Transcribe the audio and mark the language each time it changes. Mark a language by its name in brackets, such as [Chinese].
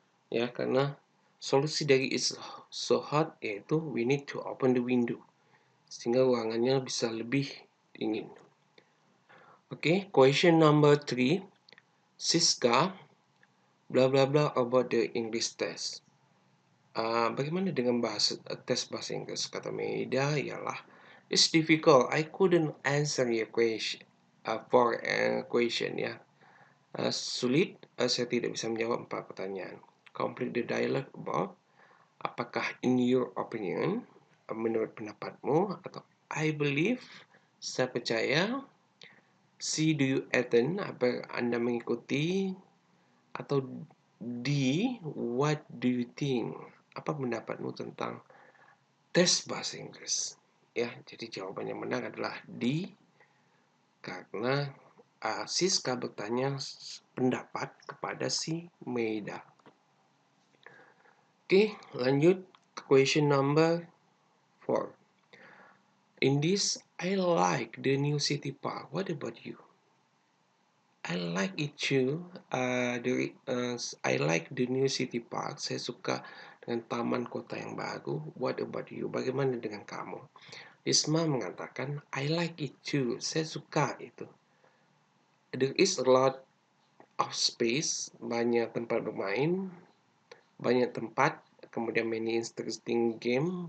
[Indonesian] Ya, karena solusi dari [English] is so hot [Indonesian] yaitu [English] we need to open the window, [Indonesian] sehingga ruangannya bisa lebih dingin. [English] Oke, question number 3. Siska bla bla bla about the English test. [Indonesian] Bagaimana dengan tes bahasa Inggris? Kata Meida, ialah [English] it's difficult. I couldn't answer your question question, ya. [Indonesian] Sulit. Saya tidak bisa menjawab 4 pertanyaan. [English] Complete the dialogue above. [Indonesian] Apakah [English] in your opinion, [Indonesian] menurut pendapatmu, [English] atau I believe, [Indonesian] saya percaya. C, [English] do you attend, [Indonesian] apa Anda mengikuti, atau D, [English] what do you think, [Indonesian] apa pendapatmu tentang tes bahasa Inggris? Ya, jadi jawaban yang benar adalah D, karena Siska bertanya pendapat kepada si Meida. Oke, lanjut ke [English] question number 4. In this, I like the new city park. What about you? I like it too. I like the new city park. [Indonesian] Saya suka dengan taman kota yang baru. [English] What about you? [Indonesian] Bagaimana dengan kamu? [English] Isma [Indonesian] mengatakan, [English] I like it too. [Indonesian] Saya suka itu. [English] There is a lot of space. [Indonesian] Banyak tempat bermain. Banyak tempat. Kemudian [English] many interesting game.